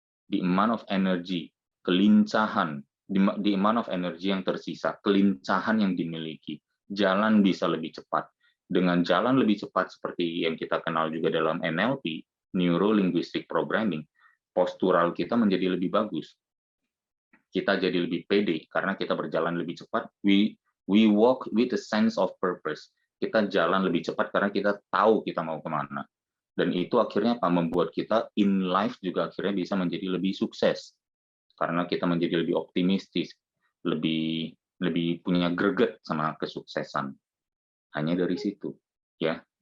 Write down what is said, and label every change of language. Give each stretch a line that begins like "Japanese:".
English: The amount of energy,
Indonesian: kelincahan, the amount of energy yang tersisa, kelincahan yang dimiliki, jalan bisa lebih cepat. Dengan jalan lebih cepat seperti yang kita kenal juga dalam NLP, Neuro Linguistic Programming, postural kita menjadi lebih bagus. Kita jadi lebih pede karena kita berjalan lebih cepat.
English: We walk with a sense of purpose.
Indonesian: Kita jalan lebih cepat karena kita tahu kita mau kemana. Dan itu akhirnya membuat kita
English: in life
Indonesian: juga akhirnya bisa menjadi lebih sukses. Karena kita menjadi lebih optimistis, lebih punya greget sama kesuksesan. Hanya dari situ. ya.